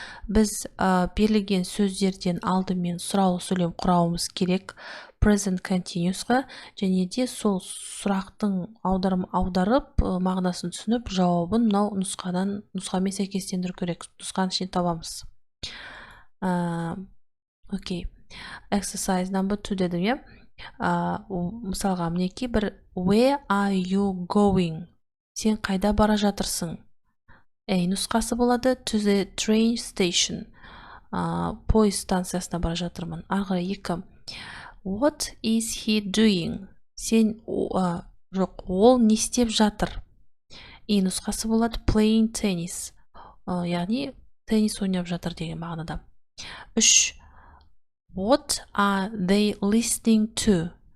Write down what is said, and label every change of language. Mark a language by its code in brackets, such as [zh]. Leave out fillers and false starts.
[kk] Біз берілген сөздерден алдымен сұраулы сөйлем құрауымыз керек present continuous'ға, және де сол сұрақтың аударып, мағынасын түсініп, жауабын мынау нұсқамен сәйкестендіру керек. Нұсқаның ішінен табамыз. [en] Okay, exercise number 2 [kk] дедім, иә? Мысалға мінеки бір [en] where are you going? [kk] Сен қайда бара жатырсың? Нұсқасы болады [en] to the train station. [kk] Пойыз станциясына бара жатырмын. Арғы [en] 2. What is he doing? [kk] Сен жоқ, ол не істеп жатыр? Нұсқасы болады [en] playing tennis. [kk] Яғни теннис ойнап жатыр деген мағынада. 3. [en] What are they listening to?